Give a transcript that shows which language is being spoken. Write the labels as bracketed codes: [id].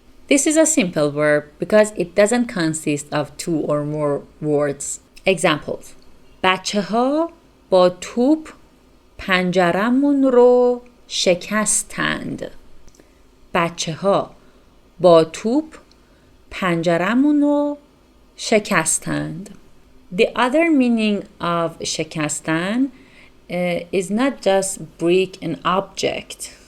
[en] This is a simple verb because it doesn't consist of 2 or more words. Examples. [fa] بچه ها با توپ پنجرمون رو شکستند. بچه ها با توپ پنجرمون رو شکستند. [en] The other meaning of شکستن is not just break an object.